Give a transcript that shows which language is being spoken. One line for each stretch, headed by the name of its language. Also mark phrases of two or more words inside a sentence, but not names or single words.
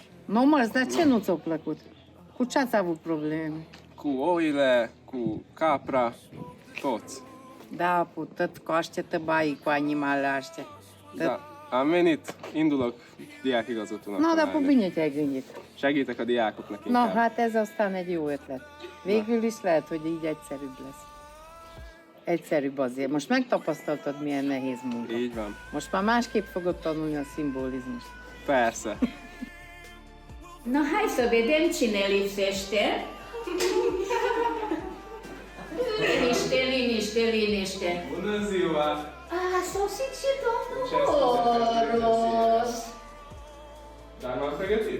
Romanian: Nu mă, dar ce nu ți-a plăcut? Cu ce ați avut probleme? Cu oile, cu capra, toți. Da, tot coaște bai cu animalele astea. Da, am venit,
Hungarian: indulok diákigazgatónak.
Romanian: No, dar tanárnő. cu bine te-ai gândit.
Hungarian: Segítek a diákoknak No, inkább. hát ez aztán egy jó ötlet. Végül is lehet, hogy így egyszerűbb lesz. Egyszerűbb azért. Most megtapasztaltad, milyen nehéz munka. Így van. Most már másképp fogod tanulni a szimbolizmust. Persze. Na,
Romanian: hai să vedem cine lipsește. Liniște. Bună ziua! A sosit și domnul Ce scuze, Boros. Dar m-am pregătit.